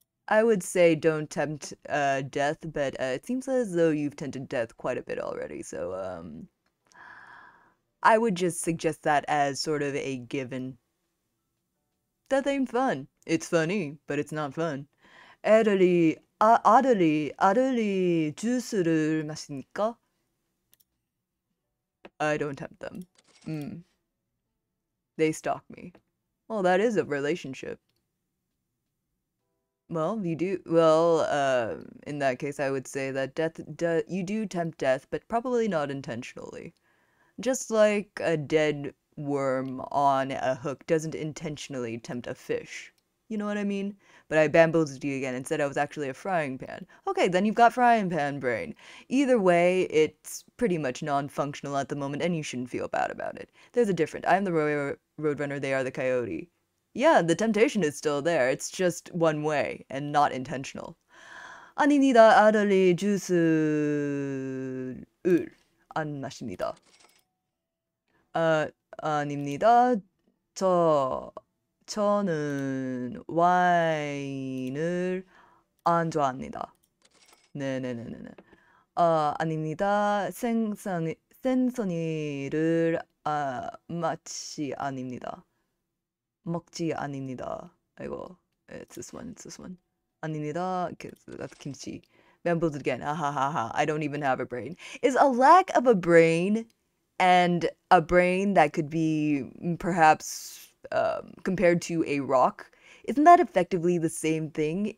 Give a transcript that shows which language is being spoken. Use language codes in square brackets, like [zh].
[en] I would say don't tempt death, but it seems as though you've tempted death quite a bit already, so I would just suggest that as sort of a given. Death ain't fun. It's funny, but it's not fun. [ko] 아들이 주스를 마십니까? [en] I don't tempt them. They stalk me. Well, that is a relationship. Well, you do. Well, in that case, I would say that you do tempt death, but probably not intentionally. Just like a dead worm on a hook doesn't intentionally tempt a fish. You know what I mean? But I bamboozled you again and said I was actually a frying pan. Okay, then you've got frying pan brain. Either way, it's pretty much non-functional at the moment, and you shouldn't feel bad about it. There's a difference. I'm the roadrunner, they are the coyote. Yeah, the temptation is still there. It's just one way and not intentional. [ko] 아닙니다. 아들이 주스를 안 마십니다. 아닙니다. 저는 와인을 안 좋아합니다. 네네네네. 아닙니다. 생선이를 먹지 아닙니다. 아이고, [en] it's this one. [ko] 아닙니다. [en] That's kimchi. Bamboozled again. Ha ha ha ha. I don't even have a brain. Is a lack of a brain and a brain that could be perhaps compared to a rock, isn't that effectively the same thing?